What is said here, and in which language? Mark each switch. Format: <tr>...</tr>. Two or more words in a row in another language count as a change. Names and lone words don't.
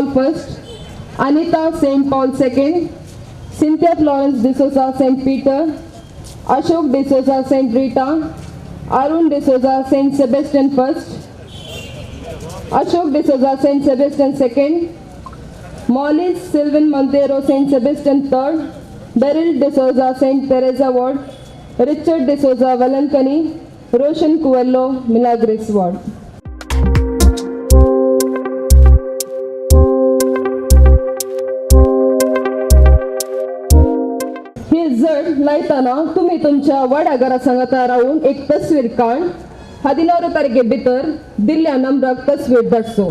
<en>first, Anita Saint Paul second, Cynthia Florence D'Souza Saint Peter, Ashok D'Souza Saint Rita, Arun D'Souza Saint Sebastian first, Ashok D'Souza Saint Sebastian second, Molly Sylvan Montero Saint Sebastian third, Daryl D'Souza Saint Teresa Ward, Richard D'Souza Valankani, Roshan Cuello Milagres Ward.</en> <kok>हे जड लायताना तुम्ही तुमच्या वाड्याघरा सांगाता राहून एक तस्वीर काढ. 16 तारखे भितर दिल्ल्या नंबराक तस्वीर धाडचो.</kok>